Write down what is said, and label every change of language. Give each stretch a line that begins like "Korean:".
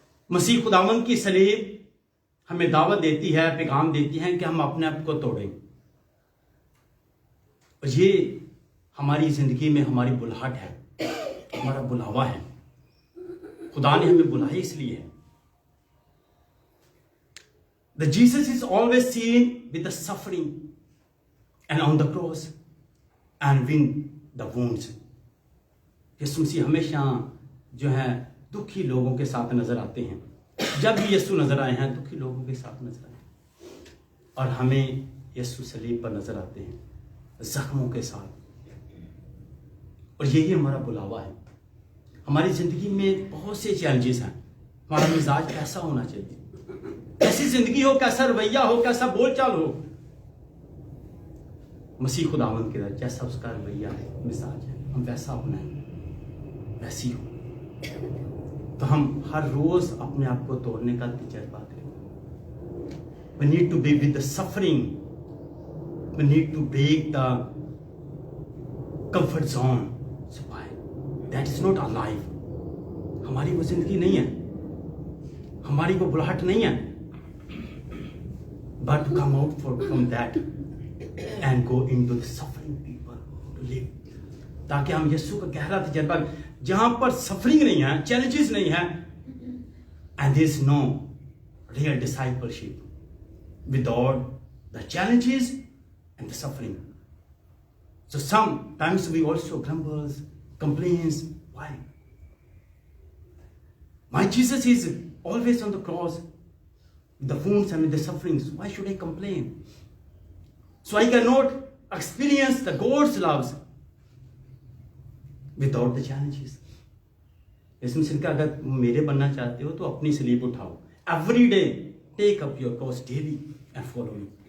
Hindi: मसीह खुदावंद की सलीब हमें दावत देती है, पैगाम देती है कि हम अपने आप को तोड़ें। और ये हमारी जिंदगी में हमारी बुलाहट है, हमारा बुलावा है। खुदा ने हमें बुलाया इसलिए है।
English: The Jesus is always seen with the suffering and on the cross and win the wounds.
Hindi: यीशु मसीह हमेशा जो है दुखी लोगों के साथ नजर आते हैं। जब भी यीशु नजर आए हैं, दुखी लोगों के साथ नजर आए। और हमें यीशु सलीब पर नजर आते हैं, जख्मों के साथ। और यही हमारा बुलावा है। हमारी जिंदगी में बहुत से चैलेंजेस हैं। हमारा मिजाज कैसा होना चाहिए, कैसी जिंदगी हो, कैसा रवैया हो, कैसा बोलचाल हो। मसीह खुदावंद के जैसा उसका रवैया है, मिजाज है, हम वैसा अपनाएं, वैसी हो। तो हम हर रोज अपने आप को तोड़ने का तजर्बा करें।
English: We need to be with the suffering. We need to break the comfort zone. So why? That is not our life.
Hindi: हमारी वो जिंदगी नहीं है, हमारी वो बुलाहट नहीं है.
English: But to come out from that and go into the suffering people to live.
Hindi: ताकि हम यीशु का गहरा तजर्बा, जहां पर सफरिंग नहीं है, चैलेंजेस नहीं है,
English: and there is no real discipleship without the challenges and the suffering. So sometimes we also grumbles, complains. Why? My Jesus is always on the cross, with the wounds and with the sufferings. Why should I complain? So I cannot experience the God's loves without the challenges.
Hindi: यीशु मसीह का अगर मेरे बनना चाहते हो तो अपनी sleep उठाओ.
English: Every day take up your cross daily and follow me.